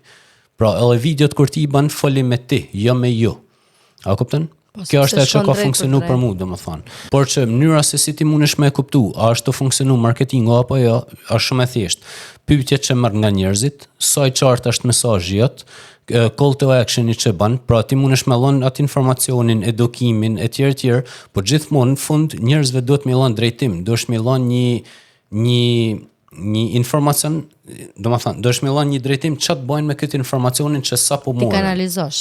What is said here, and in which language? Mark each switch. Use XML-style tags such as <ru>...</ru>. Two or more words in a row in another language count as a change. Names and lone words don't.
<sq>Pra, edhe videot kur ti i bën foli me ti, jo me ju. A kupton? Kjo është ajo që ka funksionu për mua, domethënë. Por që mënyra se si ti mundesh me e kuptu, a është të funksionu marketingu apo jo, është shumë e thjeshtë. Pyetjet që merr nga njerëzit, sa i qartë është mesazhi jot,</sq> <en>call to action</en> <sq>që bën, pra ti mundesh me dhënë atë informacionin, edukimin etj, por gjithmonë në fund njerëzve duhet me dhënë drejtim, duhesh me dhënë një informacion, domethënë, duhesh me dhënë një drejtim ç'a të bëjnë me këtë informacionin që sapo morën. Ti kanalizosh.</sq>